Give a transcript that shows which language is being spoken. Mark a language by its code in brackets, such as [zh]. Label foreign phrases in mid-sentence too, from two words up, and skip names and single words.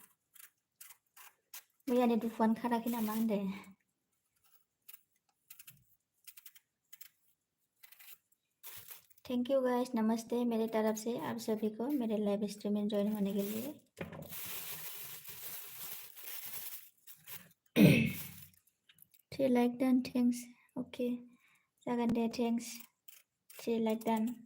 [brx] मैयानि दुखुआनो खाराखै नामा होनदो? [en] Thank you guys. [hi] नमस्ते मेरे तरफ से आप सभी को मेरे [en] live stream [hi] में ज्वाइन होने के लिए. [en] three like done. thanks. okay [brx] जागोन दे. [en] thanks. 3 like done.